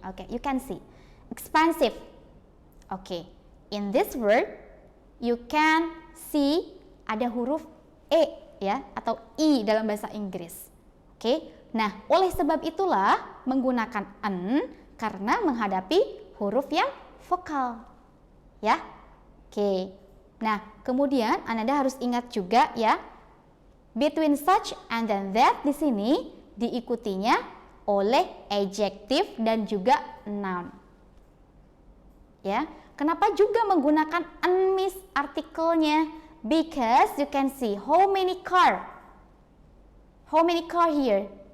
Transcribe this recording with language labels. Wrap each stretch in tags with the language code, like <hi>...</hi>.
<en>Oke, you can see expensive.</en> <id>Oke,</id> <en>in this word you can see</en> <id>ada huruf e ya atau i dalam bahasa Inggris. Oke, nah oleh sebab itulah menggunakan an karena menghadapi huruf yang vokal, ya. Oke, nah kemudian Anda harus ingat juga ya,</id> <en>between such and then that</en> <id>di sini diikutinya oleh adjective dan juga noun. Ya, kenapa juga menggunakan an Miss artikelnya?</id> <en>Because you can see how many car here?</en>